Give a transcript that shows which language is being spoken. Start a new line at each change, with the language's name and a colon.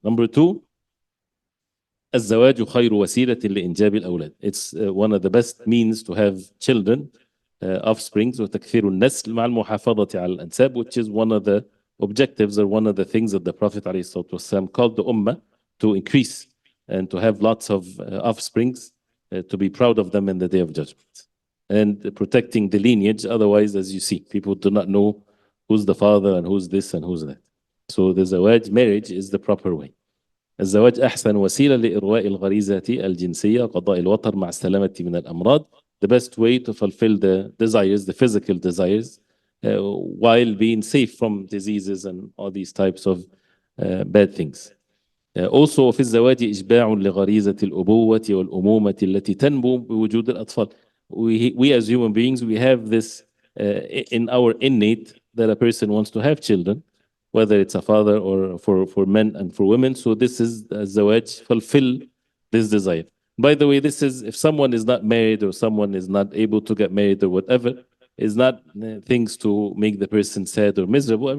English: Number two,
Arabic: الزواج خير وسيلة لإنجاب الأولاد.
English: It's one of the best means to have children, offsprings,
Arabic: وتكثير النسل مع المحافظة على الأنساب,
English: which is one of the objectives or one of the things that the Prophet ﷺ called the ummah to increase and to have lots of offsprings, to be proud of them in the Day of Judgment. And protecting the lineage, otherwise, as you see, people do not know who's the father and who's this and who's that. So the zawaj, marriage, is the proper way.
Arabic: الزواج أحسن وسيلة لإرواء الغريزة الجنسية قضاء الوطر مع السلامة من الأمراض.
English: The best way to fulfill the desires, the physical desires, while being safe from diseases and all these types of bad things. Also
Arabic: في الزواج إشباع لغريزة الأبوة والأمومة التي تنمو بوجود الأطفال.
English: We as human beings, we have this in our innate that a person wants to have children, whether it's a father or for men and for women. So this is zawaj, fulfill this desire. By the way, this is if someone is not married or someone is not able to get married or whatever, is not things to make the person sad or miserable.